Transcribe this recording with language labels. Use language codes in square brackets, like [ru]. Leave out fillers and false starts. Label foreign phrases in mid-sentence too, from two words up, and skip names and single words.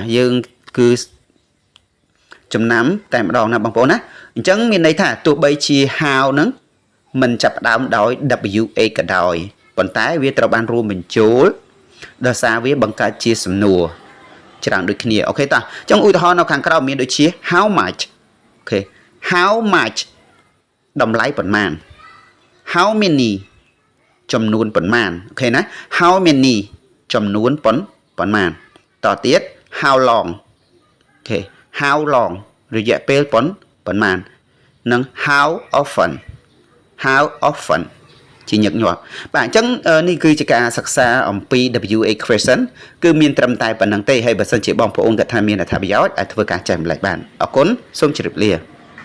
[km] យើងគឺចំណាំតែម្ដងណាបងប្អូនណាអញ្ចឹងមានន័យថាទោះបីជា how ហ្នឹងមិនចាប់ផ្ដើមដោយ WH ក៏ដោយប៉ុ ន្តែវាត្រូវបានរួមបញ្ចូលដោយសារវាបង្កើតជាសំណួរច្រើនដូចគ្នាអូខេតោះអញ្ចឹង ឧទាហរណ៍នៅខាងក្រោមមានដូចជា [en] how much [km] អូខេ [en] how much [km] តម្លៃប៉ុន្មាន [en] how many [km] ចំនួនប៉ុន្មានអូខេណា [en] how many [km] ចំនួនប៉ុន្មានតទៀត [en] how long [km] អូខេ [en] how long [km] រយៈពេលប៉ុន្មាននិង how often ជាញឹកញាប់បាទអញ្ចឹងនេះគឺជាការសិក្សាអំពី [en] WH question [km] គឺមានត្រឹមតែប៉ុណ្្នឹងទេហើយបើសិនជាបងប្អូនគាត់ថាមានអត្ថប្រយោជន៍អាចធ្វើការចែករំលែកបានអរគុណសូមជម្រាបលា